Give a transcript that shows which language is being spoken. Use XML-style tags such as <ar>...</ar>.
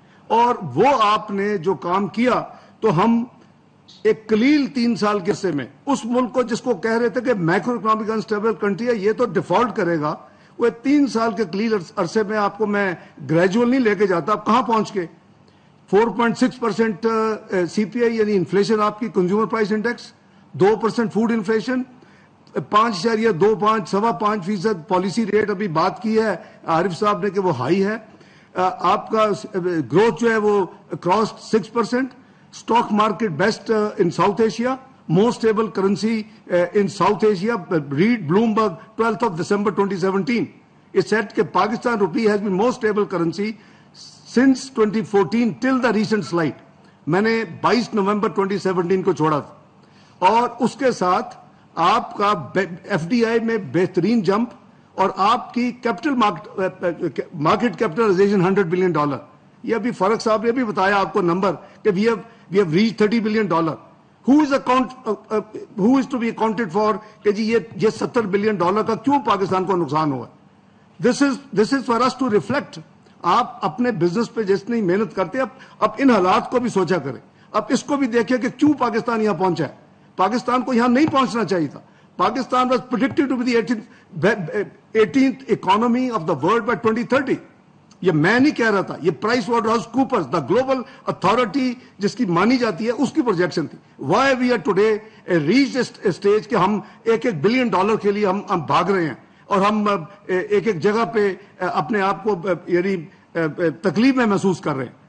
<ur>اور وہ آپ نے جو کام کیا, تو ہم ایک قلیل 3 سال کے عرصے میں اس ملک کو جس کو کہہ رہے تھے کہ</ur> <en>micro economic unstable country</en> <ur>ہے یہ تو ڈیفالٹ کرے گا, وہ 3 سال کے قلیل عرصے میں آپ کو میں گریجول نہیں لے کے جاتا, آپ کہاں پہنچ کے 4.6% CPI یعنی انفلیشن آپ کی consumer price index, 2% food inflation, 5.25 5.5% policy rate ابھی بات کی ہے عارف صاحب نے کہ وہ ہائی ہے. آپ کا گروتھ جو ہے وہ</ur> <en>Cross 6%, stock market best in South Asia, most stable currency in South Asia. Read Bloomberg 12 December 2017 it said</en> <ur>کہ پاکستان روپی</ur> <en>has been most stable currency since 2014 till the recent slide.</en> <ur>میں نے 22 نومبر 2017 کو چھوڑا تھا, اور اس کے ساتھ آپ کا ایف ڈی آئی میں بہترین جمپ, اور آپ کی کیپٹل مارکیٹ کیپٹلائزیشن $100 بلین. یہ ابھی فرق صاحب نے بھی بتایا آپ کو نمبر کہ</ur> <en>we have reached $30</en> <ur>billion.</ur> <en>who is to be accounted for</en> <ur>کہ جی یہ $70 بلین کا کیوں پاکستان کو نقصان ہوا.</ur> <en>this is for us to reflect.</en> <ur>آپ اپنے بزنس پہ جتنی محنت کرتے اب ان حالات کو بھی سوچا کریں, اب اس کو بھی دیکھیں کہ کیوں پاکستان یہاں پہنچا ہے. پاکستان کو یہاں نہیں پہنچنا چاہیے تھا.</ur> <en>Pakistan was predicted to be the 18th economy of the world by 2030.</en> <ur>یہ میں نہیں کہہ رہا تھا, یہ price water house Coopers the global authority جس کی مانی جاتی ہے اس کی پروجیکشن تھی.</ur> <en>why we are today reach stage</en> <ur>کہ ہم $1 بلین کے لیے ہم بھاگ رہے ہیں, اور ہم ایک جگہ پہ اپنے آپ کو یعنی تکلیف میں محسوس کر رہے ہیں.</ur>